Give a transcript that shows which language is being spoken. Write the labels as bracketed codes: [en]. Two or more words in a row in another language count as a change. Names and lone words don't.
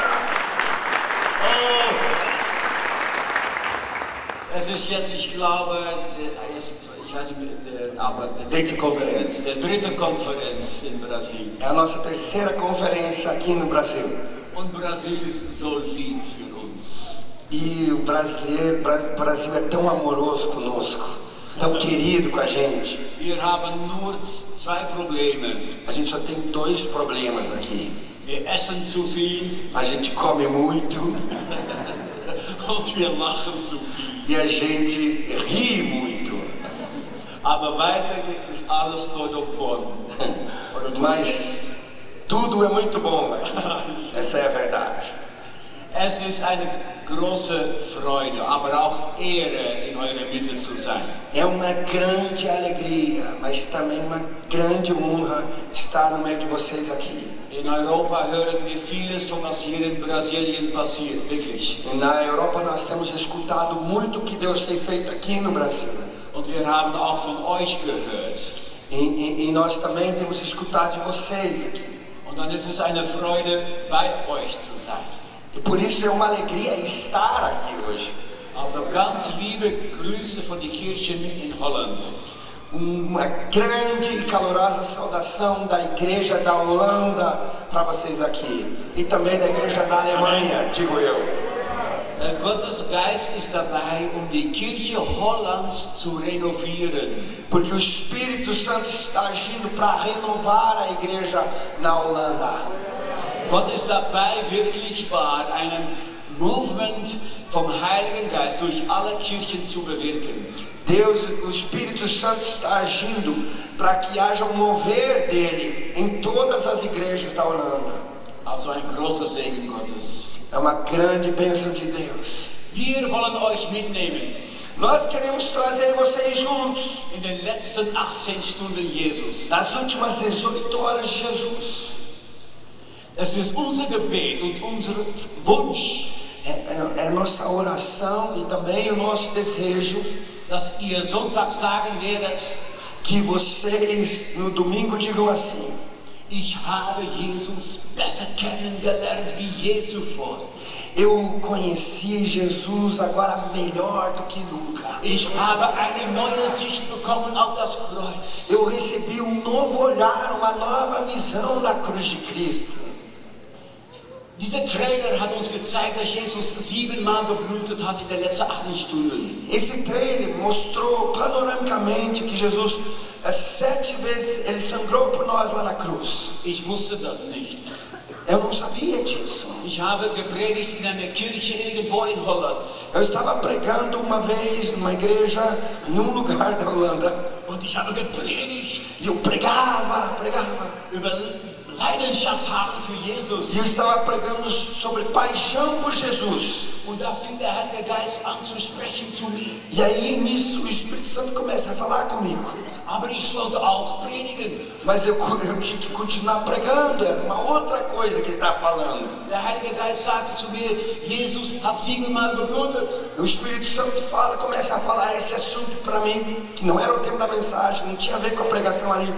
[de] Es ist jetzt, ich glaube, ich weiß nicht, aber der dritte Konferenz in Brasilien. [pt] É a nossa terceira conferência aqui no Brasil. [de] Und Brasil ist so lieb für uns. [pt] E o Brasil é tão amoroso conosco, tão querido com a gente. [de] Wir haben nur zwei Probleme. [pt] A gente só tem 2 problemas aqui. [de] Wir essen zu viel [pt] A gente come muito [de] und wir lachen zu viel. [pt] e a gente ri muito. [de] Aber weiter ist alles [pt] todo bom. Mas tudo é muito bom aqui. Essa é a verdade. [de] Es ist eine große Freude, aber auch Ehre, in eurer Mitte zu sein. [pt] É uma grande alegria, mas também uma grande honra estar no meio de vocês aqui. [de] In Europa hören wir vieles von was hier in Brasilien passiert, wirklich. [pt] Na Europa nós temos escutado muito o que Deus tem feito aqui no Brasil. [de] Und wir haben auch von euch gehört. [pt] E nós também temos escutado de vocês aqui. [de] Und dann ist es eine Freude, bei euch zu sein. [pt] E por isso é uma alegria estar aqui hoje. [de] Also ganz liebe Grüße von der Kirche in Holland. [pt] Uma grande e calorosa saudação da igreja da Holanda para vocês aqui. E também da igreja da Alemanha, digo eu. [de] Gottes Geist ist dabei, die Kirche Hollands zu renovieren. [pt] Porque o Espírito Santo está agindo para renovar a igreja na Holanda. [de] Gott ist dabei, wirklich wahr, einen Movement vom Heiligen Geist durch alle Kirchen zu bewirken. [pt] Deus, o Espírito Santo está agindo para que haja um mover dele em todas as igrejas da Holanda. [de] Also ein großer Segen Gottes. [pt] É uma grande bênção de Deus. [de] Wir wollen euch mitnehmen. [pt] Nós queremos trazer vocês juntos [de] In den letzten 18 Stunden Jesus. [pt] nas últimas 18 horas de Jesus. [de] Es ist unser Gebet und unser Wunsch, [pt] É nossa oração e também o nosso desejo [de] dass ihr Sonntag sagen werdet, [pt] que vocês no domingo digam assim: [de] ich habe Jesus besser kennengelernt wie je zuvor. [pt] eu conheci Jesus agora melhor do que nunca. [de] Ich habe eine neue Sicht bekommen auf das Kreuz. [pt] Eu recebi um novo olhar, uma nova visão da cruz de Cristo. [de] Dieser Trailer hat uns gezeigt, dass Jesus 7-mal geblutet hat in den letzten 18 Stunden. [pt] Esse trailer mostrou panoramicamente que Jesus 7 vezes ele sangrou por nós lá na cruz. [de] Ich wusste das nicht. [pt] Eu não sabia disso. [de] Ich habe gepredigt in einer Kirche irgendwo in Holland. [pt] Eu estava pregando uma vez numa igreja em um lugar da Holanda. [de] Und ich habe gepredigt [pt] E eu pregava. [de] über Leidenschaft haben für Jesus. [pt] E eu estava pregando sobre paixão por Jesus. [de] Und da fing der Heilige Geist an zu sprechen zu mir. [pt] E aí nisso o Espírito Santo começa a falar comigo. [de] Aber ich sollte auch predigen. [pt] Mas eu tinha que continuar pregando, era uma outra coisa que ele estava falando. [de] Der Heilige Geist sagte zu mir, Jesus hat 7-mal geblutet. [pt] O Espírito Santo começa a falar esse assunto para mim, que não era o tema da mensagem, não tinha a ver com a pregação ali.